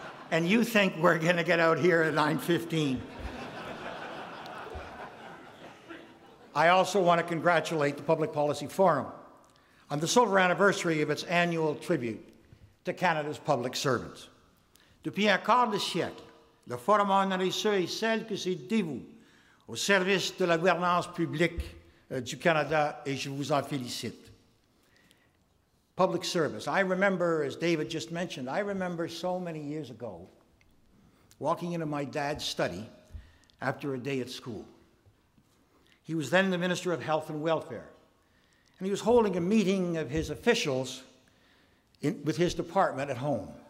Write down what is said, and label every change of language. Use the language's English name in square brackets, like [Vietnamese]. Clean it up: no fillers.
[English] And you think we're going to get out here at 9:15. I also want to congratulate the Public Policy Forum on the silver anniversary of its annual tribute to Canada's public servants. [French] Depuis un quart de siècle, le Forum a honoré ceux et celles qui se dévouent au service de la gouvernance publique du Canada, et je vous en félicite. [English] Public service. I remember, as David just mentioned, I remember so many years ago walking into my dad's study after a day at school. He was then the Minister of Health and Welfare, and he was holding a meeting of his officials with his department at home.